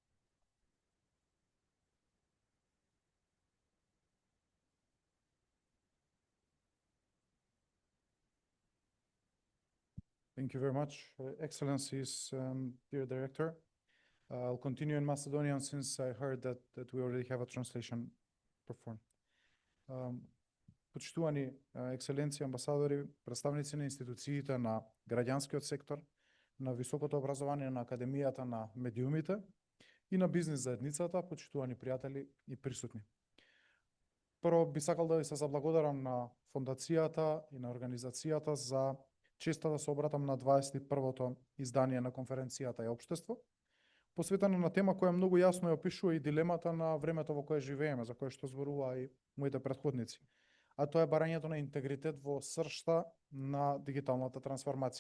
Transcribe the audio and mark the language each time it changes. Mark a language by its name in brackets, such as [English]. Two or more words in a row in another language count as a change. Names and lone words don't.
[English] Thank you very much, Excellencies, dear Director. I'll continue in Macedonian since I heard that we already have a translation performed. [Macedonian] Почитувани екселенци, амбасадори, представници на институциите на граѓанскиот сектор, на високото образование, на Академијата на медиумите и на бизнис заедницата, почитувани пријатели и присутни. Прво би сакал да ви се заблагодарам на фондацијата и на организацијата за честа да се обратам на 21-то издание на конференцијата и општество, посветена на тема која многу јасно ја опишува и дилемата на времето во кое живееме, за кое што зборуваа и моите претходници, а тоа е барањето на интегритет во сршта на дигиталната трансформација.